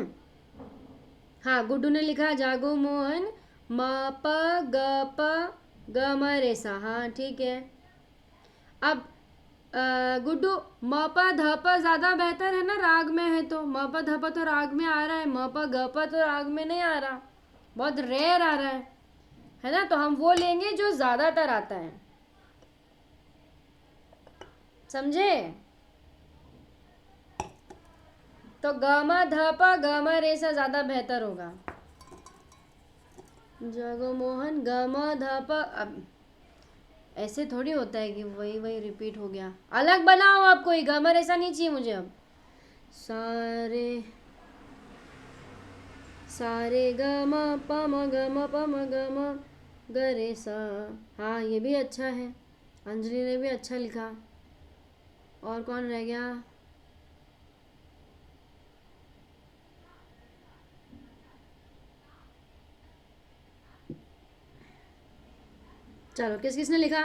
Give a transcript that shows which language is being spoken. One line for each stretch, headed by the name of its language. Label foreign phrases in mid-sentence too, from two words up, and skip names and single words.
Hindi: हाँ गुड्डू ने लिखा जागो मोहन म प ग प ग म रे सा। हाँ ठीक है। अब गुड्डू म प ध प ज़्यादा बेहतर है ना, राग में है तो। म प ध प तो राग में आ रहा है, म प ग प तो राग में नहीं आ रहा, बहुत रेयर आ रहा है ना। तो हम वो लेंगे जो ज़्यादातर आता है, समझे? तो ग म ध प ग म रे सा ज़्यादा बेहतर होगा। जागो मोहन ग म ध प। अब ऐसे थोड़ी होता है कि वही वही रिपीट हो गया, अलग बनाओ आप कोई। ग म रे सा नहीं चाहिए मुझे अब। सारे सारे ग म प म ग म प म ग म ग रे सा। हाँ ये भी अच्छा है, अंजलि ने भी अच्छा लिखा। और कौन रह गया? चलो किस किसने लिखा?